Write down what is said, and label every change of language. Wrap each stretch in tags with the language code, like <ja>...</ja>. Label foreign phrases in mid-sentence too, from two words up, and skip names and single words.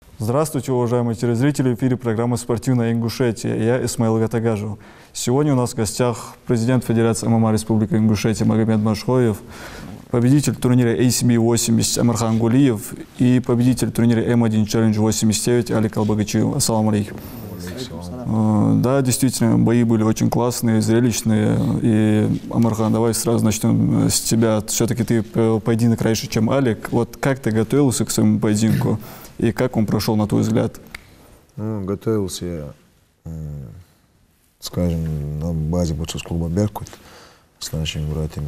<ru>Здравствуйте, уважаемые телезрители! В эфире программа «Спортивная Ингушетия». Я Исмаил Гатагажев. Сегодня у нас в гостях президент Федерации ММА Республики Ингушетия Магомед Машхоев, победитель турнира ACB 80 Амархан Гулиев и победитель турнира М1 Challenge 89 Алик Албагачиев.</ru> <ar>السلام عليكم.</ar> <ru>Да, действительно, бои были очень классные, зрелищные. И, Амархан, давай сразу начнем с тебя. Все-таки ты поединок раньше, чем Алик. Вот как ты готовился к своему поединку и как он прошел, на твой взгляд? Ну, готовился я, скажем, на базе бойцовского клуба «Беркут» с нашими братьями.</ru>